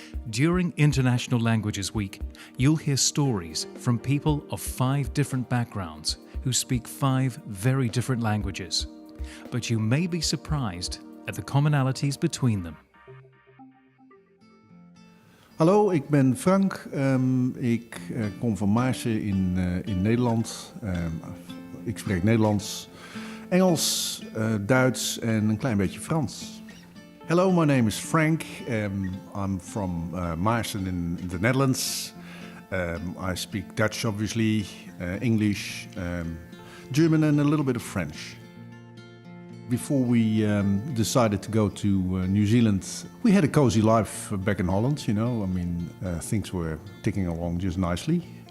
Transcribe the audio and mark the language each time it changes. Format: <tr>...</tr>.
<en>During International Languages Week, you'll hear stories from people of 5 different backgrounds who speak 5 very different languages. But you may be surprised at the commonalities between them.</en> <nl>Hallo, ik ben Frank. Ik kom van Maarsen in Nederland. Ik spreek Nederlands, Engels, Duits en een klein beetje Frans.</nl> <en>Hello, my name is Frank. I'm from Maarsen in the Netherlands. I speak Dutch, obviously, English, German and a little bit of French. Before we decided to go to New Zealand, we had a cozy life back in Holland, you know. I mean, things were ticking along just nicely.</en>